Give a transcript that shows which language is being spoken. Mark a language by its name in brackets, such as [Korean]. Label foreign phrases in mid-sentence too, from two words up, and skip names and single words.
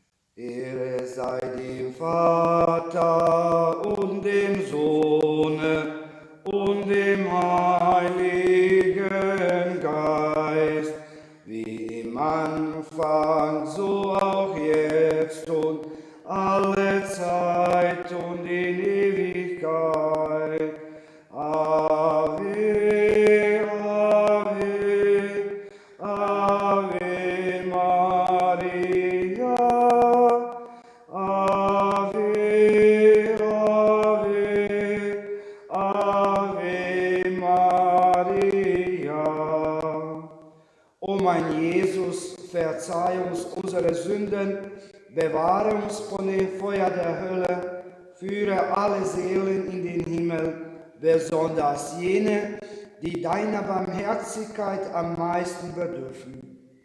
[German] Ehre sei dem Vater und dem Sohne und dem Heiligen Geist, wie im Anfang, so auch jetzt und alle Zeit und in Ewigkeit. [Latin] Ave, Ave, Ave Maria. Ave, Ave, Ave Maria. [German] O mein Jesus, verzeih uns unsere Sünden, bewahre uns von dem Feuer der Hölle, führe alle Seelen in den Himmel, besonders jene, die deiner Barmherzigkeit am meisten bedürfen.